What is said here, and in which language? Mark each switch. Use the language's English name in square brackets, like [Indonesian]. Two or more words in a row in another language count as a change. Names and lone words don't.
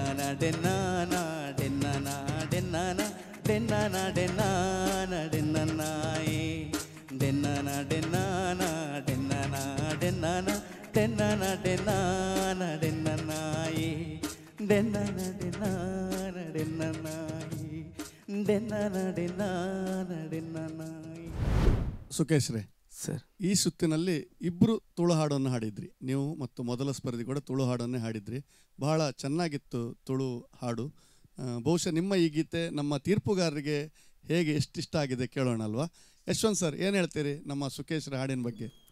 [Kannada] ಡೆನ್ನಾನ ಡೆನ್ನಾನ ಡೆನ್ನಾನ ಡೆನ್ನಾನ ಡೆನ್ನಾನ ಡೆನ್ನಾನಾಯೇ ಡೆನ್ನಾನ ಡೆನ್ನಾನ ಡೆನ್ನಾನ ಡೆನ್ನಾನ ಡೆನ್ನಾನ ಡೆನ್ನಾನ ಡೆನ್ನಾನಾಯೇ ಡೆನ್ನಾನ ಡೆನ್ನಾನ ಡೆನ್ನಾನಾಯೇ ಡೆನ್ನಾನ ಡೆನ್ನಾನ ಡೆನ್ನಾನಾಯೇ. ಸುಕೇಶ್ ರೇ ಸರ್, ಈ ಸುತ್ತಿನಲ್ಲಿ ಇಬ್ಬರು ತುಳು ಹಾಡನ್ನು ಹಾಡಿದ್ರಿ, ನೀವು ಮತ್ತು ಮೊದಲ ಸ್ಪರ್ಧಿ ಕೂಡ ತುಳು ಹಾಡನ್ನೇ ಹಾಡಿದ್ರಿ. ಬಹಳ ಚೆನ್ನಾಗಿತ್ತು ತುಳು ಹಾಡು. ಬಹುಶಃ ನಿಮ್ಮ ಈ ಗೀತೆ ನಮ್ಮ ತೀರ್ಪುಗಾರರಿಗೆ ಹೇಗೆ ಎಷ್ಟಿಷ್ಟ ಆಗಿದೆ ಕೇಳೋಣ ಅಲ್ವಾ? ಯಶವಂತ್ ಸರ್, ಏನು ಹೇಳ್ತೀರಿ ನಮ್ಮ ಸುಕೇಶ್ರ ಹಾಡಿನ ಬಗ್ಗೆ?